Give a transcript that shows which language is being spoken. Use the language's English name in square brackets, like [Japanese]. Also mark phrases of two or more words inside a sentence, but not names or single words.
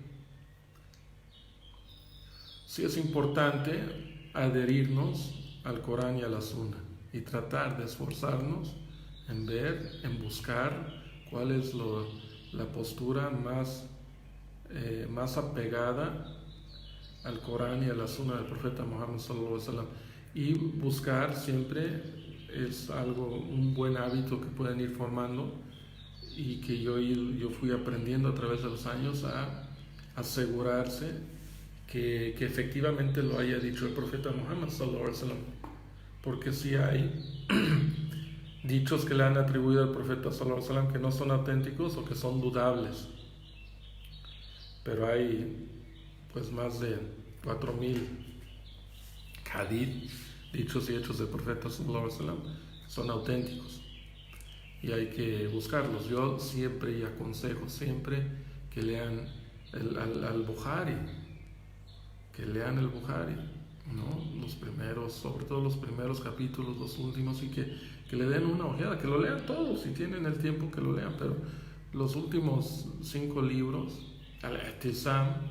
[Spanish] Sí es importante adherirnos al Corán y a la Sunna y tratar de esforzarnos en ver, en buscar cuál es la postura más apegada al Corán y a la Sunna del profeta Muhammad [Arabic] صلى الله عليه وسلم, [Spanish] y buscar siempre es un buen hábito que pueden ir formando y que yo fui aprendiendo a través de los años, a asegurarse que efectivamente lo haya dicho el profeta Muhammad [Arabic] صلى الله عليه وسلم, [Spanish] porque si hay dichos que le han atribuido al profeta [Arabic] صلى الله عليه وسلم [Spanish] que no son auténticos o que son dudables, pero hay pues más de 4000 hadith, dichos y hechos del profeta [Arabic] صلى الله عليه وسلم, [Spanish] son auténticos y hay que buscarlos. Yo siempre y aconsejo siempre que lean al Bukhari, que lean el Bukhari, ¿no? Los primeros, sobre todo los primeros capítulos, los últimos, y que le den una ojeada, que lo lean todos, si tienen el tiempo que lo lean, pero los últimos 5 libros, Al-Ihtisam.